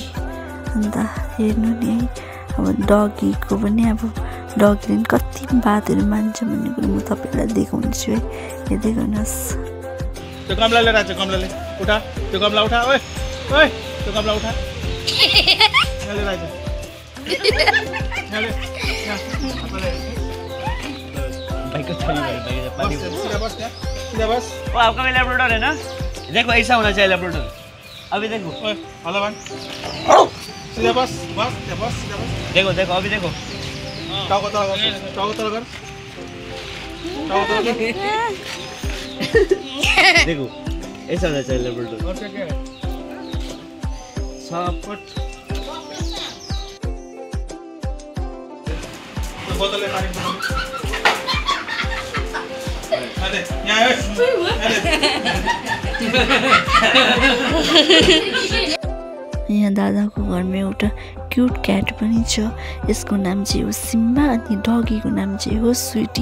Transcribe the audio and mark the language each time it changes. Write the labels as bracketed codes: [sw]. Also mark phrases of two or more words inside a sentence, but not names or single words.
[ne] अन्त हेर्नु नि है, अब डगीको पनि अब डगीले पनि कति बातहरू मान्छ भन्ने कुरो म तपाईँलाई देखाउँछु है। हेर्दै गर्नुहोस्। त्यो गमला लिएर आएको छ, गमलाले उठा, त्यो गमला उठा। ओए ओए त्यो गमला उठा। ले राजा भाइको छोरी भाइ भाइ पानी सीधा बस। [hi] वो आपका भी लैब्राडोर है ना? देखो ऐसा होना चाहिए लैब्राडोर। अभी देखो [ne] हेलो वन सीधा बस बस सीधा बस। [hi] देखो देखो अभी देखो [ne] टाको तल कर, टाको तल कर। [hi] देखो ऐसा होना चाहिए लैब्राडोर। और क्या है सपोर्ट बोतल ले पानी बोतल। [ne] अरे यहाँ यहाँ दादाको घरमा एउटा [en] cute cat [ne] पनि छ। यसको नाम चाहिँ हो सिम्बा। अनि डगीको नाम चाहिँ हो स्विटी।